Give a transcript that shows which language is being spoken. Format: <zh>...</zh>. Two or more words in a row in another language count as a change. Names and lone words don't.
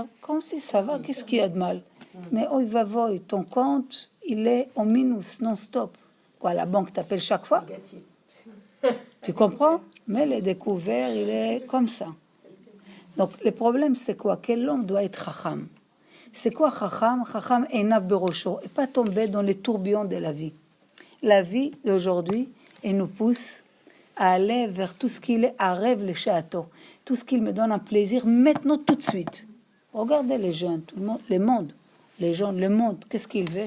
<fr>Comme si ça va, qu'est-ce qu'il y a de mal? Mais oh, il va voir, ton compte, il est en minus, non-stop. Quoi, la banque t'appelle chaque fois? Tu comprends? Mais le découvert, il est comme ça. Donc, le problème, c'est quoi? Que l'homme doit être chacham. C'est quoi Chacham?</fr> <he>חכם עיניו בראשו,</he> <fr>et pas tomber dans les tourbillons de la vie. La vie d'aujourd'hui, elle nous pousse à aller vers tout ce qu'il est à rêve le château, tout ce qui me donne un plaisir maintenant, tout de suite. Regardez les jeunes, tout le monde, le monde, les gens, le monde, qu'est-ce qu'ils veulent?</fr>